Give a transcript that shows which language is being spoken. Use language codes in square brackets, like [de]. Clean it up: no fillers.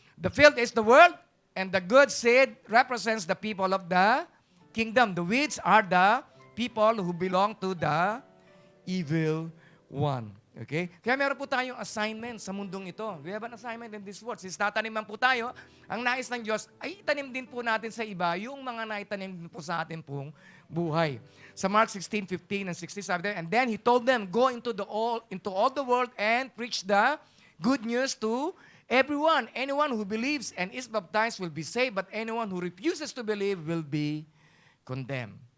[en] The field is the world, and the good seed represents the people of the kingdom. The weeds are the people who belong to the evil one. Okay? [tl] Kaya meron po tayong assignment sa mundong ito. [en] We have an assignment in this world. [tl] Since tataniman po tayo, ang nais ng Diyos ay itanim din po natin sa iba yung mga naitanim din po sa atin pong buhay. [en] Sa Mark 16:15 and 16, sabi there, and then He told them, go into all the world and preach the good news to everyone. Anyone who believes and is baptized will be saved, but anyone who refuses to believe will be condemned.